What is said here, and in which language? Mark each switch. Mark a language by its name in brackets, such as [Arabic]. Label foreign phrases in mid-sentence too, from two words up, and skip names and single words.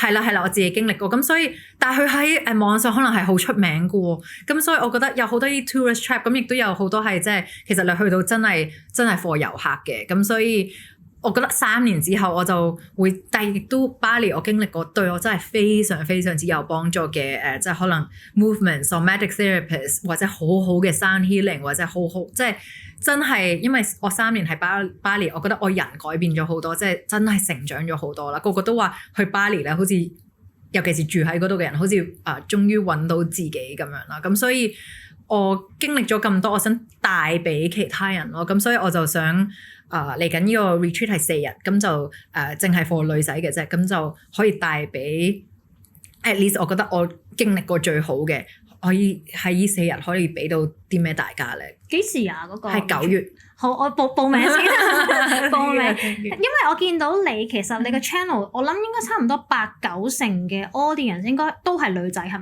[Cantonese] 係啦，我自己經歷過，咁所以，但係佢喺網上可能係好出名嘅喎，咁所以我覺得有好多啲 [English] tourist trap， [Cantonese] 咁亦都有好多係即係其實你去到真係 for 遊客嘅，咁所以我覺得3年之後我就會，但係亦都巴黎我經歷過對我真係非常非常之有幫助嘅即係可能 [English] movement somatic therapist [Cantonese] 或者好好嘅 [English] sound healing [Cantonese] 或者好即係。真係，因為我3年喺巴黎，我覺得我人改變咗好多，即係真係成長咗好多啦。個個都話去巴黎咧，好似尤其是住喺嗰度嘅人，好似終於揾到自己咁樣啦。咁所以我經歷咗咁多，我想帶俾其他人咯。咁所以我就想嚟緊呢個 retreat 係4日，咁就淨係 for 女仔嘅啫，咁就可以帶俾 [English] at least [Cantonese] 我覺得我經歷過最好嘅。可以喺呢4日可以俾到啲咩大家咧？幾時啊？嗰個係9月。好，我報名先。報名，因為我見到你其實你個 channel，我諗應該差唔多8-9成嘅 audience 應該都係女仔係嘛？